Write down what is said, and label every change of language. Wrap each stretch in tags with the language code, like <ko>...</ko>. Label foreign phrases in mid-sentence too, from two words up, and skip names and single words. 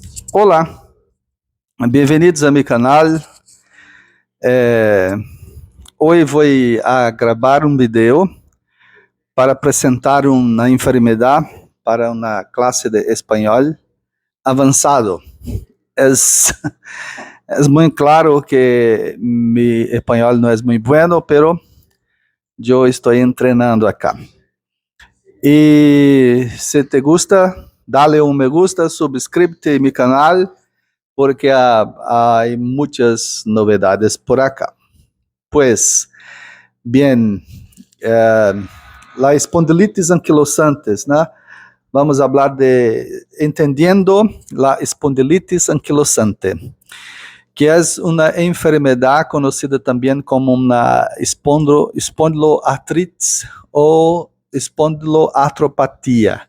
<pt>Olá, bem-vindos a meu canal. Hoje vou a gravar um vídeo para apresentar uma enfermidade para uma classe de espanhol avançado. É muito claro que mi espanhol não é muito bueno, pero eu estou treinando acá.</pt> <es>E se te gusta, dale um me gusta, suscríbete a mi canal, porque</es> <pt>há muitas novidades</pt> <es>por acá. Pues, bien, la espondilitis anquilosantes, ¿no? Vamos a hablar de entendiendo la espondilitis anquilosante, que es una enfermedad conocida también como una espondiloartritis o espondiloartropatía.</es>